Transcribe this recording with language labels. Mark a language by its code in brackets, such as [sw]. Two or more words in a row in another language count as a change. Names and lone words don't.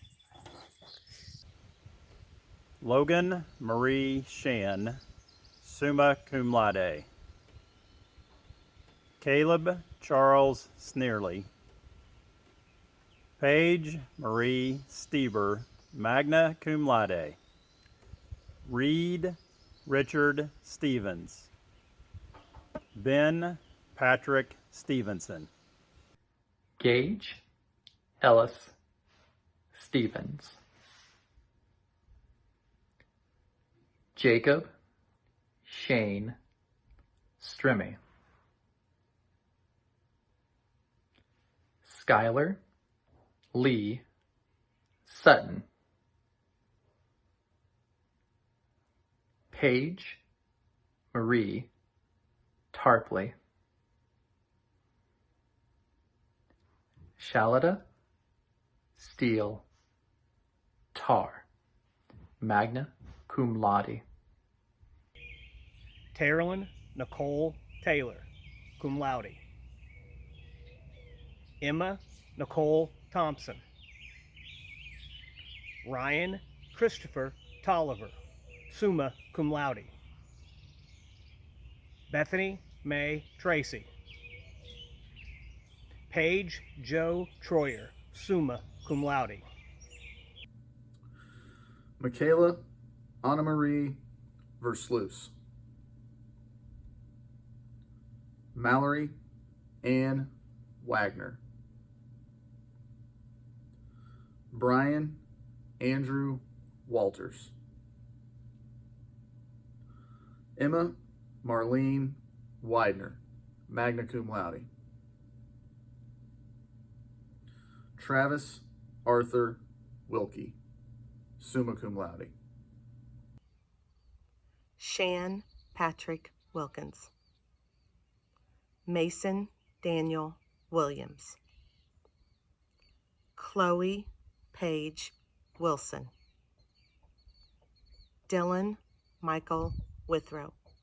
[en] Logan Marie Shan, [la] summa cum laude. [en] Caleb Charles Sneerly. Paige Marie Stieber, [la] magna cum laude. [en] Reed Richard Stevens. Ben Patrick Stevenson. Gage Ellis Stevens. Jacob Shane Strimmy. Skylar Lee Sutton. Paige Marie Tarpley. Shalada Steele Tar, [la] magna cum laude. [en] Terrelyn Nicole Taylor, [la] cum laude. [en] Emma Nicole Thompson. Ryan Christopher Tolliver, [la] summa cum laude. [en] Bethany Mae Tracy. Paige Joe Troyer, [la] summa cum laude. [en] Michaela Anna Marie Versluis. Mallory Ann Wagner. Brian Andrew Walters. Emma Marlene Widener, [la] magna cum laude. [en] Travis Arthur Wilkie, [la] summa cum laude. [en] Shan Patrick Wilkins. Mason Daniel Williams. Chloe Paige Wilson. Dylan Michael Withrow.